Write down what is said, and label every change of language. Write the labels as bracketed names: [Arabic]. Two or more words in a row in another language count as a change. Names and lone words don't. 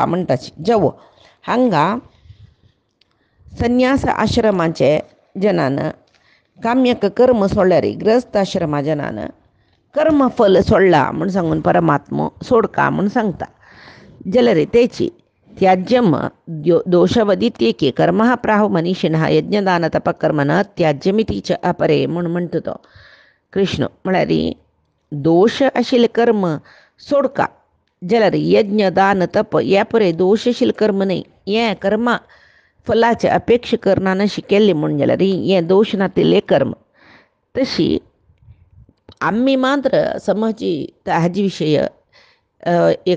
[Konkani] म्हणटाची जवो हांगा संन्यास आश्रमाचे जनान काम्यक कर्म सोडल्यार ग्रस्त आश्रमा जनान कर्मफल सोडला म्हूण सांगून परमात्मो सोडका म्हूण सांगता जाल्यार तेची [Sanskrit] त्याज्यम दोषवदित्येके कर्म प्राहु मनीषिणः यज्ञदान तपकर्म न त्याज्यमिती च अपरे [Konkani] म्हूण म्हणटा तो कृष्ण म्हळ्यार दोश आशिल्ले कर्म सोडका जाल्यार यज्ञ दान तप हे परे दोश आशिल्ले कर्म न्हय हे कर्मा फलाचे अपेक्षा करना नशी केल्ली म्हूण जाल्यार हे दोश नातिल्ले कर्म तशी आमी मात्र समजी हाजे विशय एक